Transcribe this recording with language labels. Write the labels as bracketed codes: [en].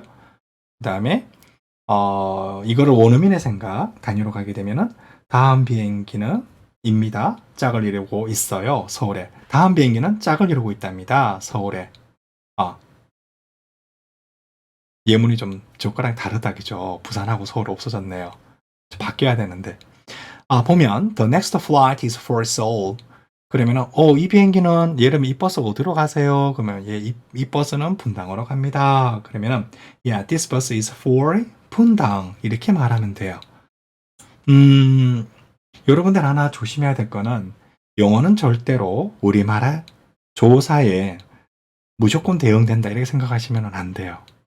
[ko] 그 다음에 이거를 원어민의 생각 단위로 가게 되면은 다음 비행기는 입니다. 짝을 이루고 있어요. 서울에. 다음 비행기는 짝을 이루고 있답니다. 서울에. 예문이 좀 저거랑 다르다 그죠? 부산하고 서울 없어졌네요. 바뀌어야 되는데. 보면 [en] the next flight is for Seoul. [ko] 그러면은 이 비행기는 예를 들면 이 버스 어디로 가세요? 그러면 이 버스는 분당으로 갑니다. 그러면은 [en] yeah, this bus is for [ko] 분당 이렇게 말하면 돼요. 여러분들 하나 조심해야 될 거는 영어는 절대로 우리말의 조사에 무조건 대응된다 이렇게 생각하시면 안 돼요.